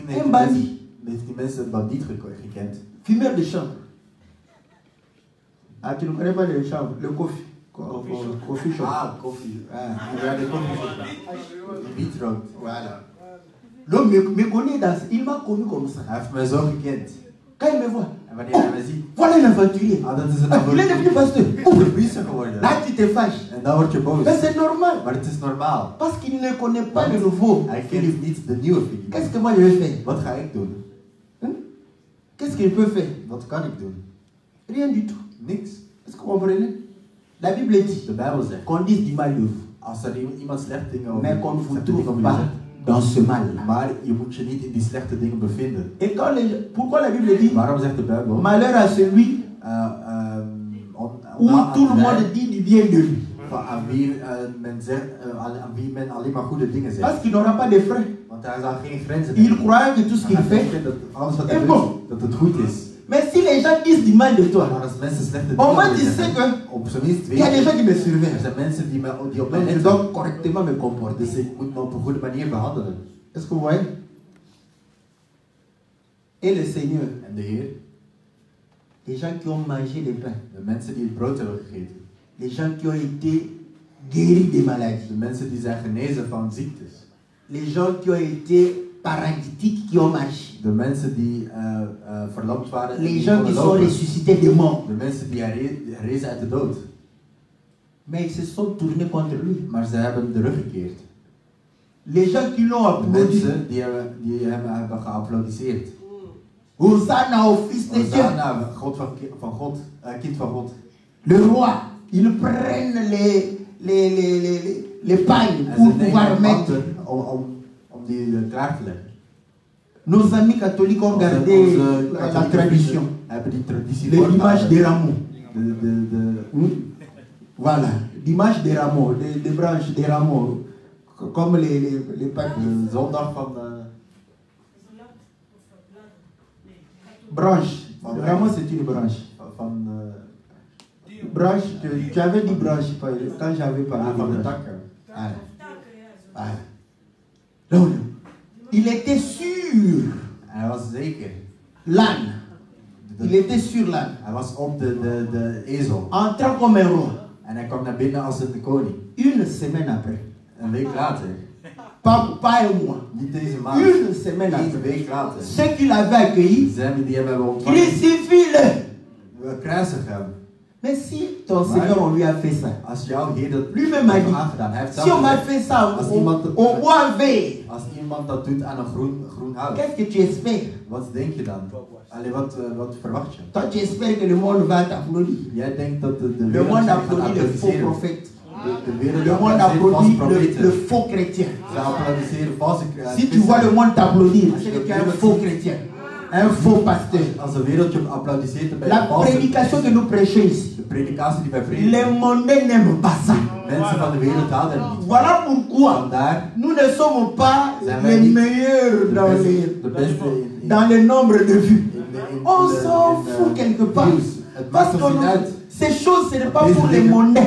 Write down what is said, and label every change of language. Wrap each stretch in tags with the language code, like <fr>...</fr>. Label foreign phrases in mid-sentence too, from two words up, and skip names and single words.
<nl>een bandit. heeft die mensen een bandiet gekend.</nl> <fr>fumeur de chambre. Ah, tu ne connais pas le chambre, le coffee.</fr> <en>Coffee shop.</en> <nl>Ah, koffie. Ah. Ja, de koffie. Die wiet rookt.</nl> <fr>Voilà. L'homme me connaît dans, il m'a connu comme ça.</fr> <nl>Hij heeft mij zo gekend.</nl> <fr>Quand il me voit,</fr> <nl>En wanneer hij mij ziet,</nl> <fr>voilà l'aventurier.</fr> <nl>ah, dat is een</nl> <fr>Ah, il est devenu pasteur.</fr> <nl>Oeh, de priester geworden.</nl> <fr>Là, tu te fâches.</fr> <nl>En dan word je boos.</nl> <fr>Mais c'est normal.</fr> <nl>Maar het is normaal.</nl> <fr>Parce qu'il ne connaît pas le nouveau.</fr> <nl>Hij kent niet de nieuwe Philippe.</nl> <fr>Qu'est-ce que moi je vais faire?</fr> <nl>Wat ga ik doen?</nl> <fr>Hein? Qu'est-ce que je peux faire?</fr> <nl>Wat kan ik doen?</nl> <fr>Rien du tout.</fr> <nl>Niks.</nl> <fr>Est-ce que vous comprenez? La Bible dit</fr> <nl>De Bijbel zegt,</nl> <fr>qu'on dise du mal de vous,</fr> <nl>als er iemand slechte dingen over</nl> <fr>mais qu'on ne vous</fr> <nl>slechte dingen</nl> <fr>trouve</fr> <nl>over je</nl> <fr>pas</fr> <nl>zegt,</nl> <fr>dans ce mal-là.</fr> <nl>maar je moet je niet in die slechte dingen bevinden.</nl> <fr>Et quand pourquoi la Bible dit</fr> <nl>Waarom zegt de Bijbel?</nl> <fr>malheur à celui où tout le monde dit du bien de lui?</fr> <nl>aan wie men alleen maar goede dingen zegt.</nl> <fr>Parce qu'il n'aura pas de frein.</fr> <nl>Want hij zal geen grenzen</nl> <fr>Il</fr> <nl>hebben.</nl> <fr>croit que tout ce qu'il</fr> <nl>Hij</nl> <fr>fait</fr> <nl>denkt dat alles wat</nl> <fr>est</fr> <nl>hij</nl> <fr>bon.</fr> <nl>doet, dat het goed is.</nl> <fr>Mais si les gens disent du mal de toi,</fr> <nl>Maar als mensen slechte</nl> <fr>au</fr> <nl>dingen</nl> <fr>moins</fr> <nl>over</nl> <fr>tu</fr> <nl>je</nl> <fr>sais</fr> <nl>zeggen,</nl> <fr>que</fr> <nl>op zijn minst</nl> <fr>il y a des</fr> <nl>weet</nl> <fr>gens qui me</fr> <nl>je, er</nl> <fr>surveillent.</fr> <nl>zijn mensen die op mij</nl> <fr>Donc je</fr> <nl>letten.</nl> <fr>dois correctement me comporter.</fr> <nl>Dus ik moet me op een goede manier behandelen.</nl> <fr>Est-ce que vous voyez? Et le Seigneur,</fr> <nl>En de Heer,</nl> <fr>les gens qui ont mangé le pain,</fr> <nl>de mensen die het brood hebben gegeten,</nl> <fr>les gens qui ont été guéris des maladies,</fr> <nl>de mensen die zijn genezen van ziektes,</nl> <fr>Les gens qui ont été paralytiques, qui ont marché.</fr> <nl>De mensen die verlamd waren en</nl> <fr>Les</fr> <nl>die</nl> <fr>gens qui</fr> <nl>konden</nl> <fr>sont</fr> <nl>lopen.</nl> <fr>ressuscités des morts.</fr> <nl>De mensen die herrezen uit de dood.</nl> <fr>Mais ils se sont tournés contre lui.</fr> <nl>Maar ze hebben de rug gekeerd.</nl> <fr>Les gens qui l'ont</fr> <nl>De</nl> <fr>applaudi.</fr> <nl>mensen die hem hebben geapplaudisseerd.</nl> <fr>Hosanna au Fils de Dieu.</fr> <nl>Hosanna, van God, kind van God.</nl> <fr>Le roi, ils prennent les pagnes</fr> <nl>En</nl> <fr>pour</fr> <nl>ze nemen</nl> <fr>pouvoir mettre.</fr> <nl>manten om die klaar te leggen.</nl> <fr>Nos amis catholiques ont gardé la tradition.</fr> <nl>Hebben die traditie</nl> <fr>Les dimanches des rameaux. Voilà, dimanche des rameaux, des branches des rameaux. Comme les papiers.</fr> <nl>De zondag van</nl> <fr>branche. Le rameau, c'est une branche. Branche, tu avais dit branche quand j'avais parlé.</fr> <nl>Van de takken.</nl> <fr>Voilà. Donc, il était sûr.</fr> <nl>Hij was zeker.</nl> <fr>L'âne. Il était sur l'âne.</fr> <nl>Hij was op de ezel.</nl> <fr>Entrant comme un roi.</fr> <nl>En hij kwam naar binnen als een koning.</nl> <fr>Une semaine après.</fr> <nl>Een week later.</nl> <fr>Pas un mois.</fr> <nl>Niet deze maand.</nl> <fr>Une semaine après.</fr> <nl>Een week later.</nl> <fr>Ceux qui l'avaient accueilli.</fr> <nl>Die hem hebben ontvangen.</nl> <fr>Crucifie-le.</fr> <nl>We kruisigen hem.</nl> <fr>Mais si ton Seigneur, on lui a fait ça.</fr> <nl>Als jouw Heer dat</nl> <fr>lui-même a dit.</fr> <nl>aangedaan, hij heeft</nl> <fr>Si on m'a fait ça au bois vert.</fr> <nl>Als iemand dat doet aan een groen hout.</nl> <fr>Qu'est-ce que tu espères?</fr> <nl>Wat denk je dan? Allee, wat verwacht je?</nl> <fr>Toi, tu espères que le monde va t'applaudir.</fr> <nl>Jij denkt dat de</nl> <fr>le monde applaudit le faux prophète. Le monde applaudit le faux chrétien.</fr> <nl>Ze applaudisseren valse</nl> <fr>Si tu vois le monde t'applaudir, c'est que tu es un faux chrétien. Un faux pasteur.</fr> <nl>Als de wereld je applaudisseert, ben je</nl> <fr>La prédication que nous prêchons ici.</fr> <nl>De predikatie die wij prediken.</nl> <fr>Les mondains n'aiment pas ça.</fr> <nl>Mensen van de wereld houden er niet.</nl> <fr>Voilà pourquoi</fr> <nl>Vandaar</nl> <fr>nous ne sommes pas les meilleurs dans le nombre de vues. On s'en fout quelque part. Parce que ces choses, ce n'est pas pour les mondains.</fr>